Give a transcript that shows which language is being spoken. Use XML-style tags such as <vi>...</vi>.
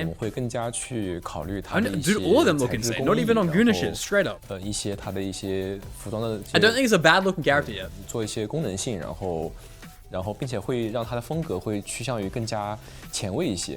<zh>我们会更加去考虑它的一些</zh> <en>dude, all of them look insane. Not even on Guna shit, straight up.</en> <zh>一些它的一些服装的</zh> <en>I don't think it's a bad looking character yet.</en> <zh>做一些功能性，然后并且会让它的风格会趋向于更加前卫一些。</zh>